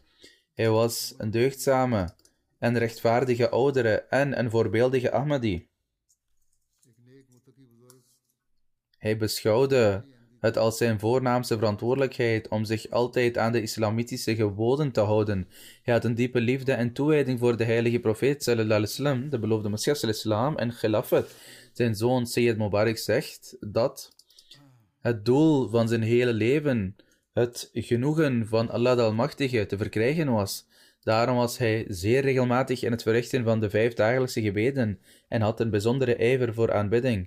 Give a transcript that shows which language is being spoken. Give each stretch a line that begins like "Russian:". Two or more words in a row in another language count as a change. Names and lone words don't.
Dutch: Hij was een deugdzame en rechtvaardige oudere en een voorbeeldige Ahmadi. Hij beschouwde het als zijn voornaamste verantwoordelijkheid om zich altijd aan de islamitische geboden te houden. Hij had een diepe liefde en toewijding voor de heilige profeet
Arabic: صلى الله عليه وسلم,
Dutch: de beloofde Messias
Arabic: صلى الله عليه وسلم,
Dutch: en Khilafat. Zijn zoon Sayyid Mubarak zegt dat het doel van zijn hele leven het genoegen van Allah de Almachtige te verkrijgen was. Daarom was hij zeer regelmatig in het verrichten van de 5 dagelijkse gebeden en had een bijzondere ijver voor aanbidding.